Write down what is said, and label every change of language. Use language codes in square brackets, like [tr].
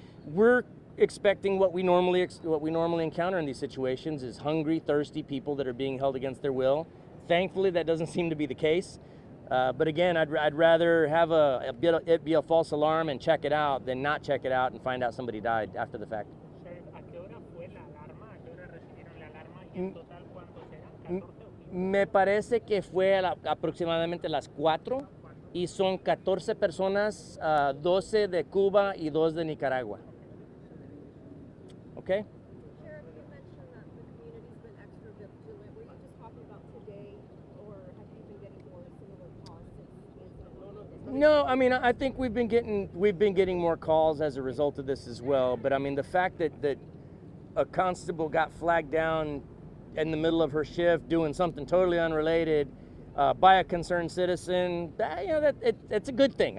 [en] We're expecting what we normally encounter in these situations is hungry, thirsty people that are being held against their will. Thankfully, that doesn't seem to be the case. But again, I'd rather have it be a false alarm and check it out than not check it out and find out somebody died after the fact. [es] ¿A qué hora fue la alarma? ¿A qué hora recibieron la alarma? ¿Y en total cuántos eran? ¿14 o 15? Me parece que fue aproximadamente las 4 y son 14 personas, 12 de Cuba y 2 de Nicaragua. [en] Okay? Sheriff, you mentioned that the community's been extra vigilant. Were you just talking about today, or have you been getting more similar calls since the incident? No, I mean, I think we've been getting more calls as a result of this as well. But I mean, the fact that a constable got flagged down in the middle of her shift doing something totally unrelated by a concerned citizen, it's a good thing.